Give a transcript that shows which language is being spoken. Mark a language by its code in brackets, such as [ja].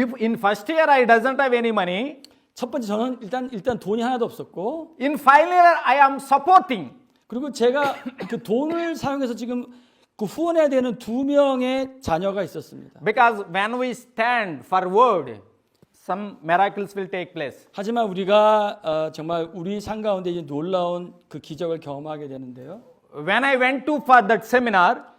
[en] In first year I doesn't have any money. [ko] 첫 번째 저는 일단 돈이 하나도 없었고, [en] In final year I am supporting. [ko] 그리고 제가 그 돈을 사용해서 지금 후원해야 되는 2명의 자녀가 있었습니다. [en] Because when we stand for word, some miracles will take place. [ko] 하지만 우리가 정말 우리 삶 가운데 이제 놀라운 그 기적을 경험하게 되는데요. [en] when I went to for that seminar,